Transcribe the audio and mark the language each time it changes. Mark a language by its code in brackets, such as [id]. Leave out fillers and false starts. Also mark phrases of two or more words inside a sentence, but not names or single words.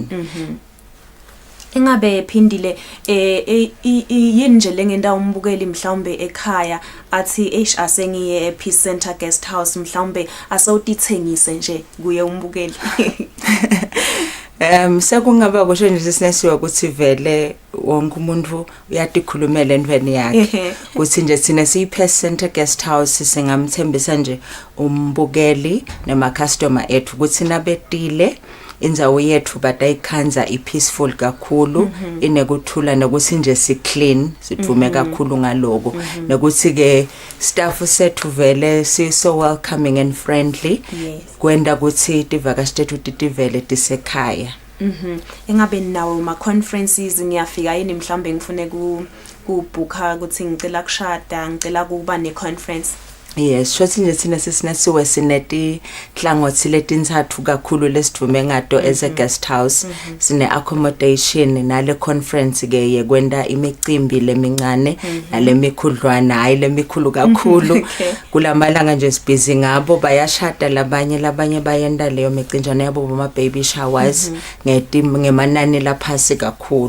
[ss] Engabe phindile yini nje lengenda umbukeli mhlawumbe ekhaya athi asengiye Peace Center Guest House mhlawumbe asawutithengise nje kuye umbukeli? Sekungaba kusho nje sisinesiwe ukuthi vele wonke umuntu uyatikhulumela endweni yakhe ukuthi nje thina siyi-Peace Center Guest House singamthembisa nje umbukeli nema customer ethu ukuthi nabetile indzawo yethu batayikhanza i-peaceful kakhulu, inekuthula nokuthi nje si-clean, sivume kakhulu ngaloko. Nokuthi ke staff sethu vele [en] so welcoming and friendly. [ss] Kwenda ukuthi tivakashi tethu titivele tisekhaya. Engabe nawo ma conferences ngiyafika yini mhlambe ngifune kubooka ukuthi ngicela kushada, ngicela kuba ne conference? Yes, shothi nje thina sesinasiwe sineti hlangothi letinzathu kakhulu lesivume ngato [en] as a guest house. [ss] Sine accommodation nale conference ke yekwenda imicimbi lemincane nale mikhudlwana, hayi lemikhulu kakhulu. Kulamalanga nje sibhizi ngabo, bayashada labanye bayenda leyo micinjana yabo boma [en] baby showers [ss] ngemanani laphasi kakhulu.